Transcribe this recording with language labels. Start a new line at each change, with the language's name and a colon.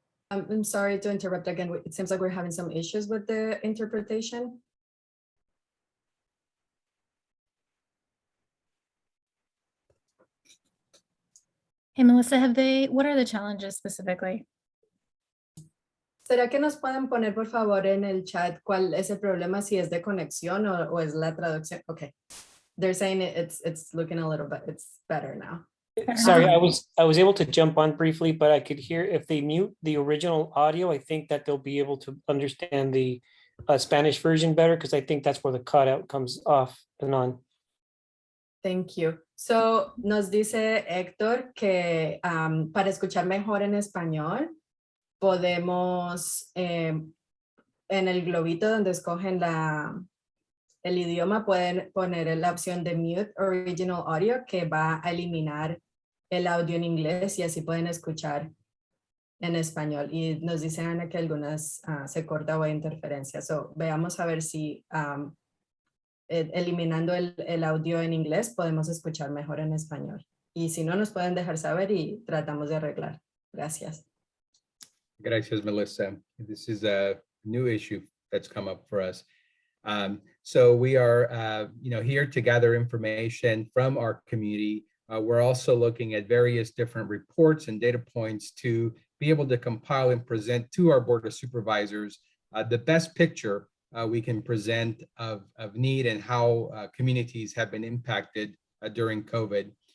English: I'm sorry to interrupt again. It seems like we're having some issues with the interpretation. Hey, Melissa, what are the challenges specifically?
Spanish: ¿Será que nos pueden poner, por favor, en el chat cuál es el problema, si es de conexión o es la traducción?
English: Okay. They're saying it's looking a little bit, it's better now. Sorry, I was able to jump on briefly, but I could hear if they mute the original audio, I think that they'll be able to understand the Spanish version better, because I think that's where the cutout comes off and on. Thank you.
Spanish: So, nos dice Héctor que para escuchar mejor en español, podemos, en el globito donde escogen el idioma, pueden poner la opción de Mute Original Audio, que va a eliminar el audio en inglés y así pueden escuchar en español. Y nos dice Ana que algunas se corta o hay interferencia. So, veamos a ver si eliminando el audio en inglés podemos escuchar mejor en español. Y si no, nos pueden dejar saber y tratamos de arreglar. Gracias. Gracias, Melissa.
English: This is a new issue that's come up for us. So we are, here to gather information from our community. We're also looking at various different reports and data points to be able to compile and present to our Board of Supervisors the best picture we can present of need and how communities have been impacted during COVID.